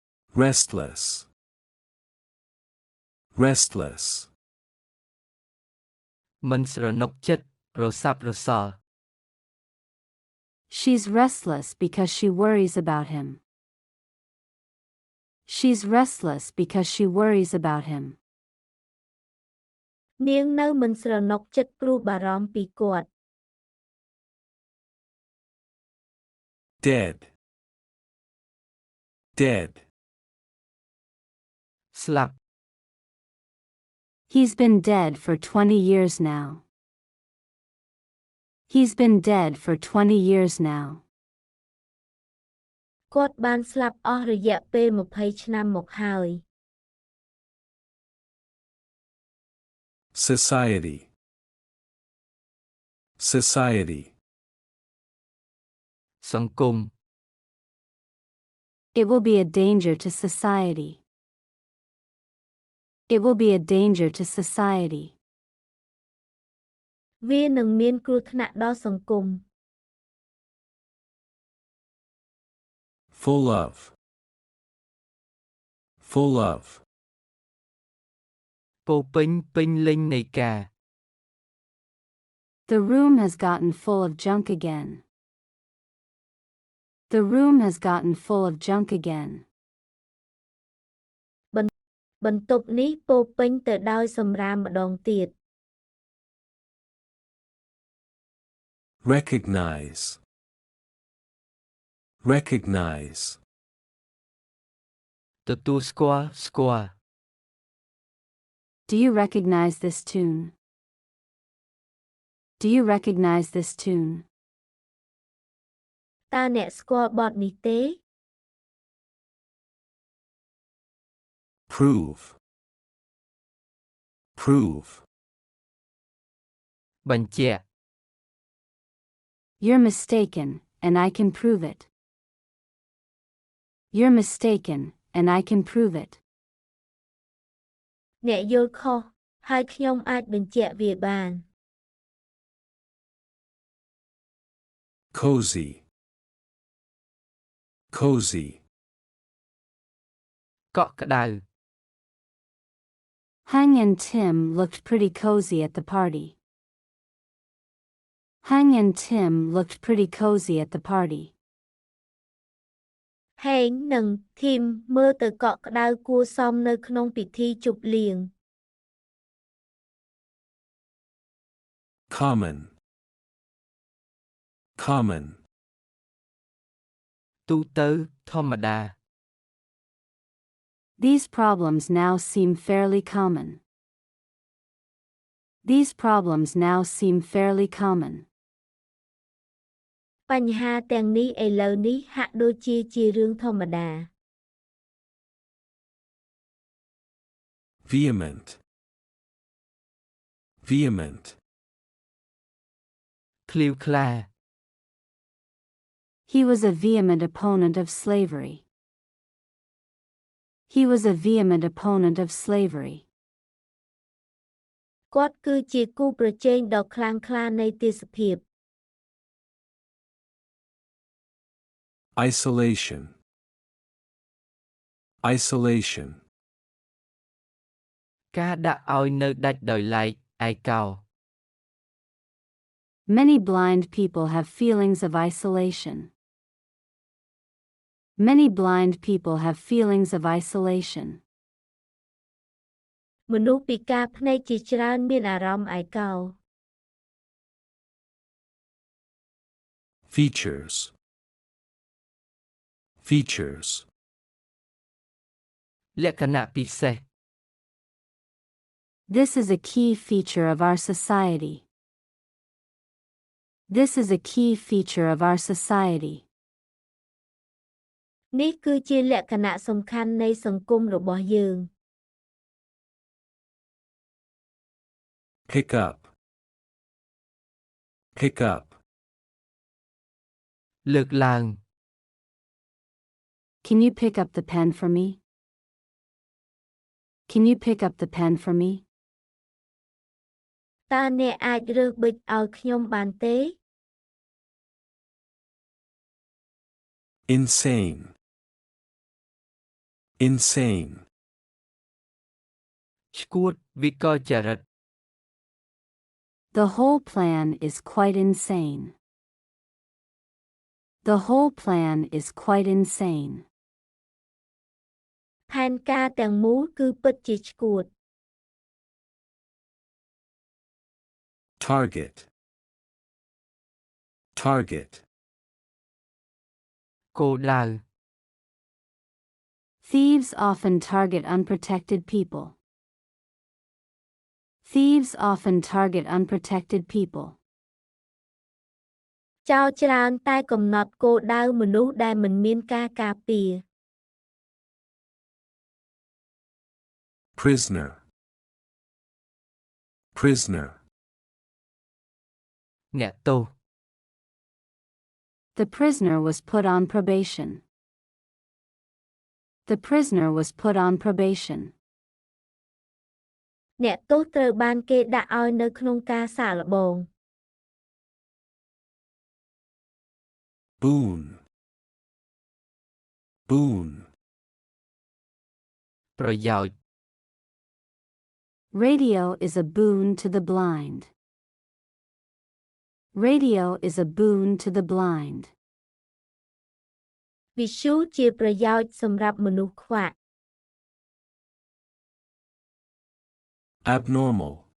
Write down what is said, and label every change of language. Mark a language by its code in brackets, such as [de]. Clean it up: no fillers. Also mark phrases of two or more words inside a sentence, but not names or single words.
[en] Restless. Restless. [km] មិនស្រណុកចិត្តរស័ព្ទរសល់ [en] She's restless because she worries about him. She's restless because she worries about him. [km] នាងនៅមិនស្រណុកចិត្តព្រោះបារម្ភពីគាត់ [en] Dead. Dead. [km] ស្លាប់ [en] He's been dead for 20 years now. He's been dead for 20 years now. [km] គាត់បានស្លាប់អស់រយៈពេល20ឆ្នាំមកហើយ [en] Society. Society. [km] សង្គម [en] It will be a danger to society. It will be a danger to society. [km] វានឹងមានគ្រោះថ្នាក់ដល់សង្គម [en] Full of. Full of. [km] ពោពេញពេញលេញនៃការ [en] The room has gotten full of junk again. The room has gotten full of junk again. [km] បន្ទប់នេះពោពេញទៅដោយសម្រាមម្ដងទៀត [en] Recognize. Recognize. [km] ទទួលស្គាល់ស្គាល់ [en] Do you recognize this tune? Do you recognize this tune? [km] តើអ្នកស្គាល់បទនេះទេ [en] Prove. Prove. [km] បញ្ជាក់ [en] You're mistaken, and I can prove it. You're mistaken, and I can prove it. [km] អ្នកយល់ខុសហើយខ្ញុំអាចបញ្ជាក់វាបាន [en] Cozy. Cozy. [km] កក់ក្ដៅ [en] Hang and Tim looked pretty cozy at the party. Hang and Tim looked pretty cozy at the party. [km] ហេងនិងធីមមើលទៅកក់ក្ដៅគួរសមនៅក្នុងពិធីជប់លៀង [en] Common. Common. [km] ទូទៅធម្មតា [en] These problems now seem fairly common. These problems now seem fairly common. [km] បញ្ហាទាំងនេះឥឡូវនេះហាក់ដូចជារឿងធម្មតា [en] Vehement. Vehement. [km] ឃ្លាវខ្លា [en] He was a vehement opponent of slavery. He was a vehement opponent of slavery. [km] គាត់គឺជាគូប្រជែងដ៏ខ្លាំងក្លានៃទេសភាព [en] Isolation. Isolation. [km] ការដាក់ឲ្យនៅដាច់ដោយឡែកឯកោ [en] Many blind people have feelings of isolation. Many blind people have feelings of isolation. [km] មនុស្សពិការភ្នែកជាច្រើនមានអារម្មណ៍ឯកោ [en] Features. Features. [km] លក្ខណៈពិសេស [en] This is a key feature of our society. This is a key feature of our society. [km] នេះគឺជាលក្ខណៈសំខាន់នៃសង្គមរបស់យើង [en] Pick up. Pick up. [km] លើកឡើង [en] Can you pick up the pen for me? Can you pick up the pen for me? [km] តើអ្នកអាចរើសប៊ិចឲ្យខ្ញុំបានទេ [en] Insane. Insane. [km] ឆ្កួតវិកលចរិត [en] The whole plan is quite insane. The whole plan is quite insane. [km] ផែនការទាំងមូលគឺពិតជាឆ្កួត [en] Target. Target. [km] គោលដៅ [en] Thieves often target unprotected people. Thieves often target unprotected people. [km] ចោរច្រើនតែកំណត់គោលដៅមនុស្សដែលមិនមានការការពារ [en] Prisoner. Prisoner. [km] អ្នកទោស [en] The prisoner was put on probation. The prisoner was put on probation. [km] អ្នកទោសត្រូវបានគេដាក់ឲ្យនៅក្នុងការសាកល្បង [en] Boon. Boon. [km] ប្រយោជន៍ [en] Radio is a boon to the blind. Radio is a boon to the blind. [km] វិទ្យុជាប្រយោជន៍សម្រាប់មនុស្សខ្វាក់ [en] Abnormal.